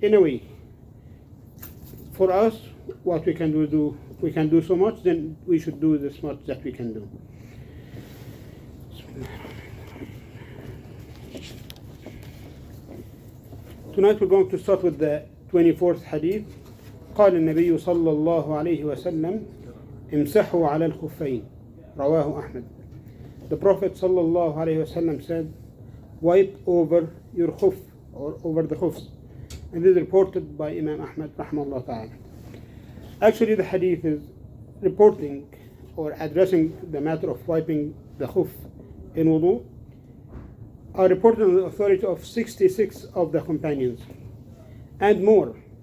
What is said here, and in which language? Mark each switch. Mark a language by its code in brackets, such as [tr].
[en] Anyway, for us, what we can do, we can do so much, then we should do this much that we can do. Tonight we're going to start with the 24th hadith. [ar] قال النبي صلى الله عليه وسلم امسحوا على الخفين رواه أحمد. [en] The Prophet [ar] صلى الله عليه وسلم [en] said, wipe over your khuf, or over the khufs. And this is reported by Imam Ahmad rahimahullah ta'ala. Actually, the hadith is reporting or addressing the matter of wiping the khuf in wudu, are reported on the authority of 66 of the companions and more.